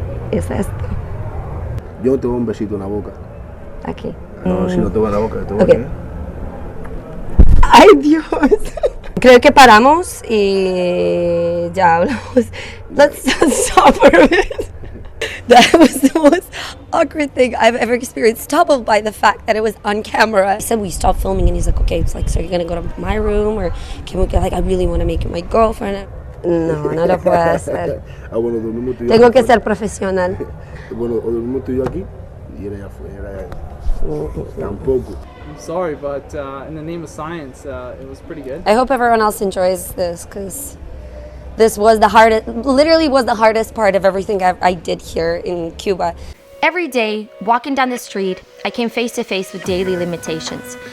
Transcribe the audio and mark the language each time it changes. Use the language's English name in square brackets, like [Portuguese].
[Spanish] Es esto. Yo no te doy un besito en la boca. Aquí. No, si no te voy a la boca, te voy a ¡Ay, Dios! Creo que paramos y ya hablamos. [English] Let's stop for a minute. That was the most awkward thing I've ever experienced, doubled by the fact that it was on camera. I said we stopped filming and he's like, okay, it's like, so you're gonna go to my room or can we get, like, I really want to make you my girlfriend. [Spanish] No, no lo puedo hacer. Bueno, dormimos tú y yo. Tengo que ser profesional. Bueno, o dormimos tú y yo aquí y era allá afuera. Tampoco. [English] I'm sorry, but in the name of science, it was pretty good. I hope everyone else enjoys this because this was the hardest, literally was the hardest part of everything I did here in Cuba. Every day, walking down the street, I came face to face with daily limitations.